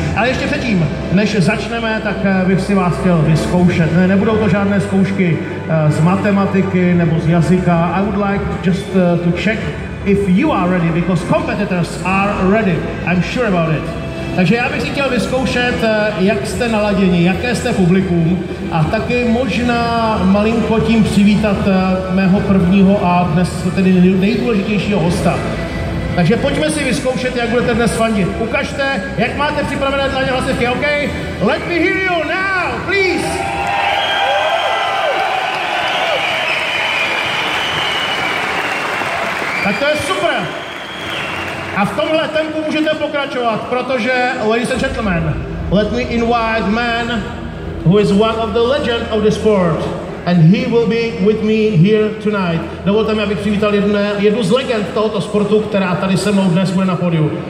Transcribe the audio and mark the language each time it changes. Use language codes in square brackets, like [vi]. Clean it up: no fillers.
[cs] Ale ještě předtím, než začneme, tak bych si vás chtěl vyzkoušet. Nebudou to žádné zkoušky z matematiky nebo z jazyka. [en] I would like just to check if you are ready, because competitors are ready. I'm sure about it. [cs] Takže já bych si chtěl vyzkoušet, jak jste naladěni, jaké jste publikum a taky možná malinko tím přivítat mého prvního a dnes tedy nejdůležitějšího hosta. Takže pojďme si vyzkoušet, jak budete dnes fandit. Ukažte, jak máte připravené dlaně hlasivky, OK? [en] Let me hear you now, please! [cs] Tak to je super! A v tomhle tempu můžete pokračovat, protože, [en] ladies and gentlemen, let me invite man who is one of the legend of the sport. And he will be with me here tonight. [cs] Dovolte mi, abych přivítal jednu z legend tohoto sportu, která tady se mnou dnes bude na pódiu.